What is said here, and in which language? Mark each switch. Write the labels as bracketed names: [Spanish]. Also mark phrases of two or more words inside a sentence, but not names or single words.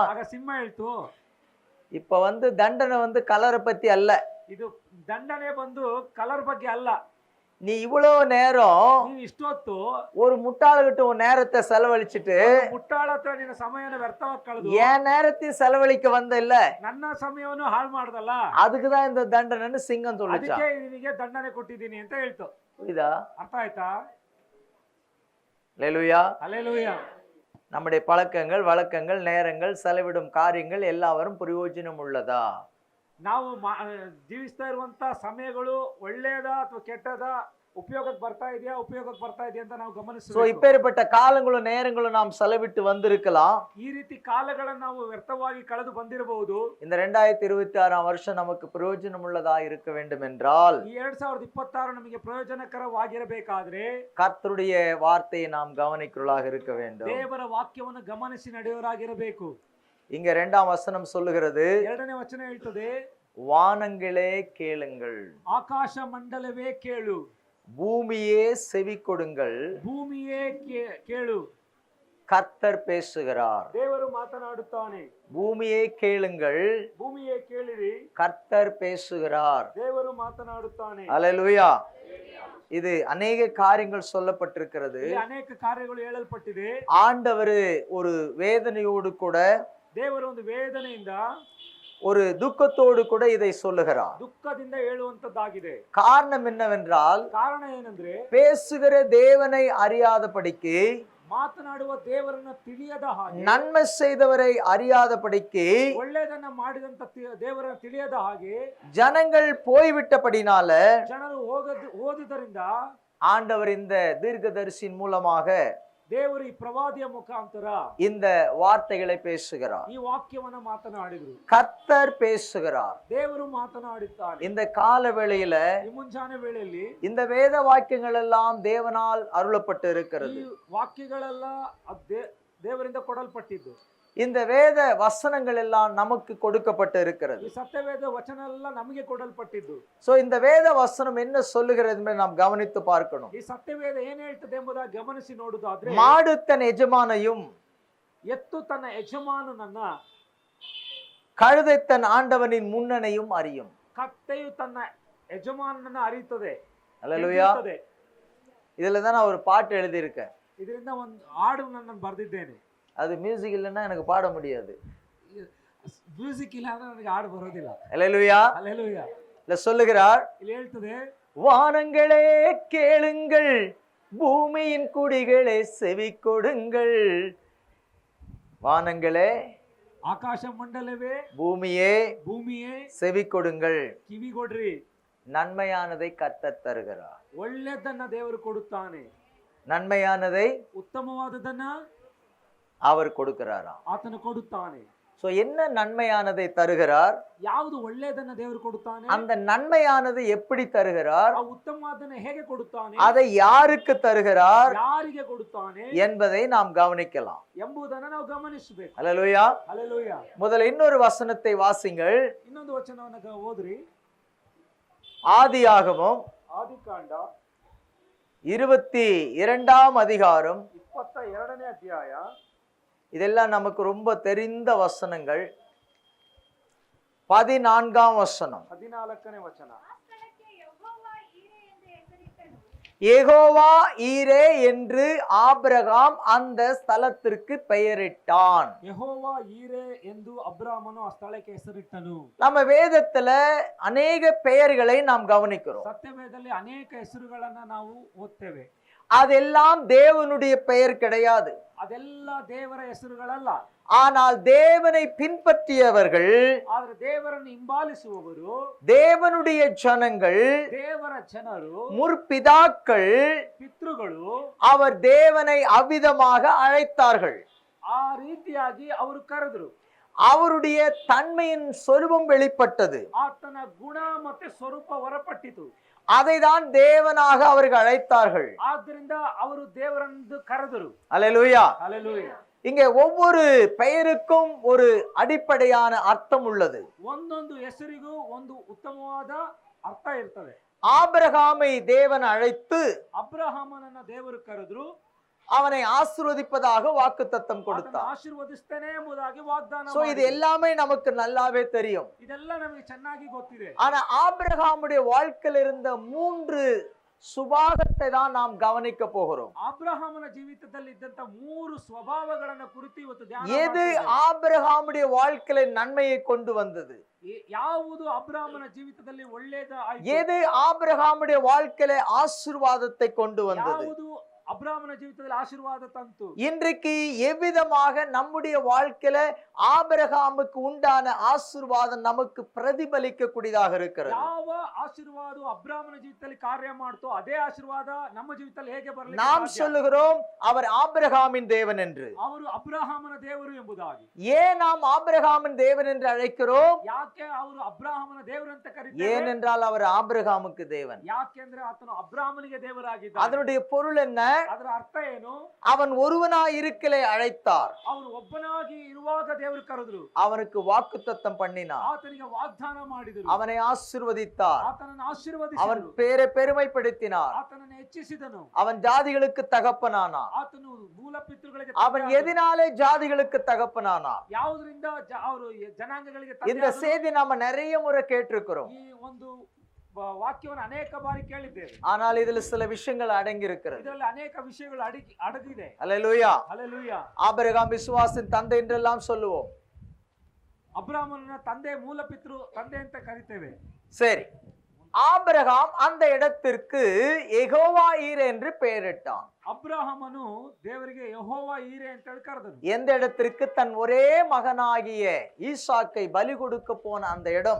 [Kannada] ಆಗ ಸಿಂಹ ಹೇಳ್ತು, [Tamil] இப்ப தண்டனை கலரை பத்தி அல்ல, [Kannada] ಇದು ದಂಡನೆ ಕಲರ್ ಬಗ್ಗೆ ಅಲ್ಲ. [Tamil] நீ இவ்வளவு நேரம் [Kannada] ನೀನು ಇಷ್ಟೊತ್ತು [Tamil] ஒரு முட்டாளுகிட்ட உன் நேரத்தை செலவழிச்சிட்டு [Kannada] ಮುಟ್ಟಾಳ ಹತ್ರ ನಿನ್ನ ಸಮಯನ ವ್ಯರ್ಥವಾಗಿ ಕಳೆದು [Tamil] என் நேரத்தையும் செலவழிக்க வந்த இல்ல, [Kannada] ನನ್ನ ಸಮಯವನ್ನು ಹಾಳು ಮಾಡ್ದಲ್ಲ, [Tamil] அதுக்குதான் இந்த தண்டனைன்னு சிங்கம் சொல்லுச்சு. [Kannada] ಅದಕ್ಕೆ ನಿನಗೆ ದಂಡನೆ ಕೊಟ್ಟಿದ್ದೀನಿ ಅಂತ ಹೇಳ್ತು. [Tamil] புரியுதா? [Kannada] ಅರ್ಥ ಆಯ್ತಾ? [Tamil] அல்லேலூயா. அல்லேலூயா. நம்முடைய பழக்கங்கள், வழக்கங்கள், நேரங்கள், செலவிடும் காரியங்கள் எல்லாவரும் பிரயோஜனம் உள்ளதா? [Kannada] ನಾವು ಜೀವಿಸ್ತಾ ಇರುವಂತ ಸಮಯಗಳು ಒಳ್ಳೆಯದಾ ಅಥವಾ ಕೆಟ್ಟದಾ, ಉಪಯೋಗಕ್ಕೆ ಬರ್ತಾ ಇದೆಯಾ ಅಂತ ನಾವು ಗಮನಿಸಬೇಕು. [Tamil] இப்பேற்பட்ட காலங்களும் நேரங்களும் நாம் செலவிட்டு வந்திருக்கலாம். [Kannada] ಈ ರೀತಿ ಕಾಲಗಳನ್ನು ನಾವು ವ್ಯರ್ಥವಾಗಿ ಕಳೆದು ಬಂದಿರಬಹುದು. [Tamil] இந்த 2026 வருஷம் நமக்கு பிரயோஜனம் உள்ளதா இருக்க வேண்டும் என்றால், [Kannada] ಈ 2026 ನಮಗೆ ಪ್ರಯೋಜನಕರವಾಗಿರಬೇಕಾದ್ರೆ [Tamil] கர்த்தருடைய வார்த்தையை நாம் கவனிக்கிறவர்களாக இருக்க வேண்டும். [Kannada] ದೇವರ ವಾಕ್ಯವನ್ನು ಗಮನಿಸಿ ನಡೆಯುವವರಾಗಿರಬೇಕು. [Tamil] இங்க 2ஆம் வசனம் சொல்லுகிறது, [Kannada] 2ನೇ ವಚನ ಹೇಳ್ತದೆ, [Tamil] வானங்களே கேளுங்கள், [Kannada] ಆಕಾಶ ಮಂಡಲವೇ ಕೇಳು, [Tamil] பூமியே செவி கொடுங்கள், [Kannada] ಭೂಮಿಯೇ ಕೇಳು. [Tamil] கர்த்தர் பேசுகிறார். [Kannada] ದೇವರು ಮಾತನಾಡುತ್ತಾನೆ. [Tamil] பூமியே கேளுங்கள், [Kannada] ಭೂಮಿಯೇ ಕೇಳಿರಿ, [Tamil] கர்த்தர் பேசுகிறார். [Kannada] ದೇವರು ಮಾತನಾಡುತ್ತಾನೆ. [Tamil] அல்லேலூயா. இது அநேக காரியங்கள் சொல்லப்பட்டிருக்கிறது. [Kannada] ಇಲ್ಲಿ ಅನೇಕ ಕಾರ್ಯಗಳು ಹೇಳಲ್ಪಟ್ಟಿದೆ. [Tamil] ஆண்டவர் ஒரு வேதனையோடு கூட, [Kannada] ದೇವರು ಒಂದು ವೇದನೆಯಿಂದ, [Tamil] ஒரு துக்கத்தோடு கூட இதை சொல்லுகிறார். [Kannada] ದುಃಖದಿಂದ ಹೇಳುವಂತದ್ದಾಗಿದೆ. [Tamil] காரணம் என்னவென்றால், [Kannada] ಕಾರಣ ಏನಂದ್ರೆ, [Tamil] பேசுகிற தேவனை அறியாதபடிக்கு, [Kannada] ಮಾತನಾಡುವ ದೇವರನ್ನ ತಿಳಿಯದ ಹಾಗೆ, [Tamil] நன்மை செய்தவரை அறியாதபடிக்கு, [Kannada] ಒಳ್ಳೆಯದನ್ನ ಮಾಡಿದಂತ ದೇವರನ್ನ ತಿಳಿಯದ ಹಾಗೆ, [Tamil] ஜனங்கள் போய்விட்டபடினால [Kannada] ಜನರು ಓದುದರಿಂದ [Tamil] ஆண்டவர் இந்த தீர்க்கதரிசியின் மூலமாக [Kannada] ದೇವರು ಈ ಪ್ರವಾದಿಯ ಮುಖಾಂತರ [Tamil] இந்த வார்த்தைகளை பேசுகிறார். [Kannada] ಈ ವಾಕ್ಯವನ್ನ ಮಾತನಾಡಿದ್ರು. [Tamil] கர்த்தர் பேசுகிறார். [Kannada] ದೇವರು ಮಾತನಾಡುತ್ತಾನೆ. [Tamil] இந்த கால வேளையில, [Kannada] ಈ ಮುಂಜಾನೆ ವೇಳೆಯಲ್ಲಿ [Tamil] இந்த வேத வாக்கியங்கள் எல்லாம் தேவனால் அருளப்பட்டு இருக்கிறது. [Kannada] ಈ ವಾಕ್ಯಗಳೆಲ್ಲ ದೇವರಿಂದ ಕೊಡಲ್ಪಟ್ಟಿದ್ದು. [Tamil] இந்த வேத வசனங்கள் எல்லாம் நமக்கு கொடுக்கப்பட்டு இருக்கிறது. [Kannada] ಈ ಸತ್ಯವೇದ ವಚನ ಎಲ್ಲ ನಮಗೆ ಕೊಡಲ್ಪಟ್ಟಿದ್ದು. [Tamil] சோ இந்த வேத வசனம் என்ன சொல்லுகிறது என்பதை நாம் கவனித்து பார்க்கணும். [Kannada] ಈ ಸತ್ಯವೇದ ಏನ್ ಹೇಳ್ತದೆ ಎಂಬುದಾಗಿ ಗಮನಿಸಿ ನೋಡುವುದಾದ್ರೆ, [Tamil] மாடு தன் எஜமானையும், [Kannada] ಎತ್ತು ತನ್ನ ಯಜಮಾನನನ್ನ, [Tamil] கழுதை தன் ஆண்டவனின் முன்னணையும் அறியும். [Kannada] ಕತ್ತೆಯು ತನ್ನ ಯಜಮಾನನನ್ನ ಅರಿಯುತ್ತದೆ. [Tamil] அல்லேலூயா. இதுல தான் நான் ஒரு பாட்டு எழுதியிருக்கேன். [Kannada] ಇದರಿಂದ ಒಂದು ಹಾಡು ನಾನು ಬರೆದಿದ್ದೇನೆ. [Tamil] அது மியூசிக் இல்லைன்னா எனக்கு பாட முடியாது. [Kannada] ಮ್ಯೂಸಿಕ್ ಇಲ್ಲ ಅಂದ್ರೆ ನನಗೆ ಹಾಡು ಬರೋದಿಲ್ಲ. [Tamil] அல்லேலூயா. அல்லேலூயா. இல்ல சொல்லுகிறார், [Kannada] ಇಲ್ಲಿ ಹೇಳ್ತದೆ, [Tamil] வானங்களே கேளுங்கள், பூமியின் குடிகளே செவி கொடுங்கள். வானங்களே, [Kannada] ಆಕಾಶ ಮಂಡಲವೇ, [Tamil] பூமியே, [Kannada] ಭೂಮಿಯೇ [Tamil] செவி கொடுங்கள். [Kannada] ಕಿವಿಗೊಡ್ರಿ. [Tamil] நன்மையானதை கர்த்தர் தருகிறார். [Kannada] ಒಳ್ಳೆಯದನ್ನ ದೇವರು ಕೊಡುತ್ತಾನೆ. [Tamil] நன்மையானதை [Kannada] ಉತ್ತಮವಾದದನ್ನ [Tamil] அவர் கொடுக்கிறாராம். [Kannada] ಆತನು ಕೊಡುತ್ತಾನೆ. [Tamil] சோ என்ன நன்மையானதை தருகிறார்? [Kannada] ಯಾವುದು ಒಳ್ಳೆಯದನ್ನ ದೇವರು ಕೊಡುತ್ತಾನೆ, [Tamil] அந்த நன்மையானது எப்படி தருகிறார்? [Kannada] ಆ ಉತ್ತಮವಾದನ್ನ ಹೇಗೆ ಕೊಡುತ್ತಾನೆ, [Tamil] அதை யாருக்கு தருகிறார் [Kannada] ಯಾರಿಗೆ ಕೊಡುತ್ತಾನೆ [Tamil] என்பதை நாம் கவனிக்கலாம். [Kannada] ಎಂಬುದನ್ನ ನಾವು ಗಮನಿಸಬೇಕು. [Tamil] அல்லேலூயா. [Kannada] ಹಲ್ಲೆಲೂಯಾ. [Tamil] முதல்ல இன்னொரு வசனத்தை வாசிங்கள். [Kannada] ಇನ್ನೊಂದು ವಚನವನ್ನ ಓದ್ರಿ. [Tamil] ஆதியாகமம் [Kannada] ಆದಿಕಾಂಡ [Tamil] 22ஆம் அதிகாரம். [Kannada] 22ನೇ ಅಧ್ಯಾಯ. [Tamil] இதெல்லாம் நமக்கு ரொம்ப தெரிந்த வசனங்கள். 14ஆம் வசனம். [Kannada] 14ನೇ ವಚನ. [Tamil] யெகோவா ஈரே என்று ஆபிரகாம் அந்த ஸ்தலத்திற்கு பெயரிட்டான். [Kannada] ಯೆಹೋವಾ ಈರೆ ಎಂದು ಅಬ್ರಾಮನು ಆ ಸ್ಥಳಕ್ಕೆ ಹೆಸರಿಟ್ಟನು. [Tamil] நம்ம வேதத்துல அநேக பெயர்களை நாம் கவனிக்கிறோம். [Kannada] ಸತ್ಯವೇದದಲ್ಲಿ ಅನೇಕ ಹೆಸರುಗಳನ್ನ ನಾವು ಓದ್ತೇವೆ. [Tamil] அதெல்லாம் தேவனுடைய பெயர் கிடையாது. [Kannada] ಅದೆಲ್ಲ ದೇವರ ಹೆಸರುಗಳಲ್ಲ. [Tamil] ஆனால் தேவனை பின்பற்றியவர்கள், [Kannada] ಆದ್ರೆ ದೇವರನ್ನು ಹಿಂಬಾಲಿಸುವವರು, [Tamil] தேவனுடைய ஜனங்கள், [Kannada] ದೇವರ ಜನರು, [Tamil] முற்பிதாக்கள், [Kannada] ಪಿತೃಗಳು [Tamil] அவர் தேவனை அவ்விதமாக அழைத்தார்கள். [Kannada] ಆ ರೀತಿಯಾಗಿ ಅವರು ಕರೆದರು. [Tamil] அவருடைய தன்மையின் சொரூபம் வெளிப்பட்டது. [Kannada] ಆತನ ಗುಣ ಮತ್ತೆ ಸ್ವರೂಪ ಹೊರಪಟ್ಟಿತು. [Tamil] அதைதான் தேவனாக அவர்கள் அழைத்தார்கள். [Kannada] ಆದ್ದರಿಂದ ಅವರು ದೇವರನ್ನು ಕರೆದರು. [Tamil] அல்லேலூயா. [Kannada] ಹಲ್ಲೆಲೂಯಾ. [Tamil] இங்கே ஒவ்வொரு பெயருக்கும் ஒரு அடிப்படையான அர்த்தம் உள்ளது. [Kannada] ಒಂದೊಂದು ಹೆಸರಿಗೂ ಒಂದು ಉತ್ತಮವಾದ ಅರ್ಥ ಇರ್ತದೆ. [Tamil] ஆபிரகாமை தேவன் அழைத்து [Kannada] ಅಬ್ರಹಾಮನನ್ನ ದೇವರು ಕರೆದ್ರು. [Tamil] அவனை ஆசீர்வதிப்பதாக வாக்குத்தத்தம் கொடுத்தார். [Kannada] ಆಶೀರ್ವದಿಸ್ತೇನೆ ಎಂಬುದಾಗಿ ವಾಗ್ದಾನ [Tamil] சோ இது எல்லாமே நமக்கு நல்லாவே தெரியும். [Kannada] ಇದೆಲ್ಲ ನಮಗೆ ಚೆನ್ನಾಗಿ ಗೊತ್ತಿದೆ. [Tamil] ஆனா ஆபிரகாமுடைய வாழ்க்கையில் இருந்த 3 சுபாகத்தை தான் நாம் கவனிக்க போகிறோம். [Kannada] ಅಬ್ರಹಾಮನ ಜೀವಿತದಲ್ಲಿ ಇದ್ದಂತ 3 ಸ್ವಭಾವಗಳನ್ನ ಕುರಿತು ಇವತ್ತು ಧ್ಯಾನ [Tamil] எது ஆபிரகாமுடைய வாழ்க்கையில நன்மையை கொண்டு வந்தது? [Kannada] ಯಾವುದು ಅಬ್ರಹಾಮನ ಜೀವಿತದಲ್ಲಿ ಒಳ್ಳೆಯದಾಯಿತು? [Tamil] எது ஆபிரகாமுடைய வாழ்க்கையில ஆசீர்வாதத்தை கொண்டு வந்தது? [Kannada] ಯಾವುದು ಅಬ್ರಹಾಮನ ಜೀವಿತದಲ್ಲಿ ಆಶೀರ್ವಾದ ತಂತು? [Tamil] இன்றைக்கு எவ்விதமாக நம்முடைய வாழ்க்கையில ஆபிரகாமுக்கு உண்டான ஆசீர்வாதம் நமக்கு பிரதிபலிக்க கூடியதாக இருக்கிறது? [Kannada] ಯಾವ ಆಶೀರ್ವಾದ ಅಬ್ರಹಾಮನ ಜೀವಿತದಲ್ಲಿ ಕಾರ್ಯ ಮಾಡ್ತೋ ಅದೇ ಆಶೀರ್ವಾದ ನಮ್ಮ ಜೀವಿತದಲ್ಲಿ ಹೇಗೆ ಬರಲಿಕ್ಕೆ [Tamil] நாம் [Kannada] ಸಾಧ್ಯ? [Tamil] சொல்லுகிறோம் அவர் ஆபிரகாமின் தேவன் என்று. [Kannada] ಅವರು ಅಬ್ರಹಾಮನ ದೇವರು ಎಂಬುದಾಗಿ. [Tamil] ஏன் நாம் ஆபிரகாமின் தேவன் என்று அழைக்கிறோம்? [Kannada] ಯಾಕೆ ಅವರು ಅಬ್ರಹಾಮನ ದೇವರು ಅಂತ ಕರೀತಾರೆ? [Tamil] ஏனென்றால் அவர் ஆபிரகாமுக்கு தேவன். [Kannada] ಯಾಕೆಂದ್ರೆ ಆತನು ಅಬ್ರಹಾಮನಿಗೆ ದೇವರಾಗಿದ್ದಾನೆ. [Tamil] அதனுடைய பொருள் என்ன? [Kannada] ಅದರ ಅರ್ಥ ಏನು? [Tamil] அவன் ஒருவனாய் இருக்கலே அழைத்தார், [Kannada] ಅವನು ಒಬ್ಬನಾಗಿ ಇರುವಾಗ ದೇವರು ಕರೆದ್ರು, [Tamil] அவனுக்கு வாக்குத்தத்தம் பண்ணினார், [Kannada] ಆತನಿಗೆ ವಾಗ್ದಾನ ಮಾಡಿದರು, [Tamil] அவனை ஆசீர்வதித்தார், [Kannada] ಆತನನ್ನು [Tamil] அவன் [Kannada] ಆಶೀರ್ವದಿಸಿದರು, [Tamil] பேரை பெருமைப்படுத்தினார், [Kannada] ಆತನನ್ನು ಹೆಚ್ಚಿಸಿದನು, [Tamil] அவன் ஜாதிகளுக்கு தகப்பனானான். [Kannada] ಆತನು ಮೂಲ ಪಿತೃಗಳಿಗೆ [Tamil] அவன் எதினாலே ஜாதிகளுக்கு தகப்பனானான். [Kannada] ಯಾವುದರಿಂದ ಅವರು ಜನಾಂಗಗಳಿಗೆ [Tamil] இந்த [Kannada] ತಂದೆ ಆದನು? [Tamil] செய்தி நாம நிறைய முறை கேட்டிருக்கிறோம். [Kannada] ಈ ಒಂದು ವಾಕ್ಯವನ್ನು ಅನೇಕ ಬಾರಿ ಕೇಳಿದ್ದೇವೆ. [Tamil] ஆனால் இதுல சில விஷயங்கள் அடங்கி இருக்கிறது. [Kannada] ಇದರಲ್ಲಿ ಅನೇಕ ವಿಷಯಗಳು ಅಡಗಿದೆ. [Tamil] அல்லேலூயா. [Kannada] ಹಲ್ಲೆಲೂಯಾ. [Tamil] ஆபிரகாம் விசுவாசின் தந்தை என்றெல்லாம் சொல்லுவோம். [Kannada] ಅಬ್ರಾಮನ ತಂದೆ, ಮೂಲ ಪಿತೃ ತಂದೆ ಅಂತ ಕರಿತೇವೆ. [Tamil] சரி, ஆபிரகாம் அந்த இடத்திற்கு யெகோவா ஈரே என்று பெயரிட்டான். [Kannada] ಅಬ್ರಾಹಮನು ದೇವರಿಗೆ ಯೆಹೋವ ಈರೆ ಅಂತ ಹೇಳಿ ಕರೆದನು. [Tamil] எந்த இடத்திற்கு? தன் ஒரே மகனாகிய ஈசாக்கை பலி கொடுக்க போன அந்த இடம்.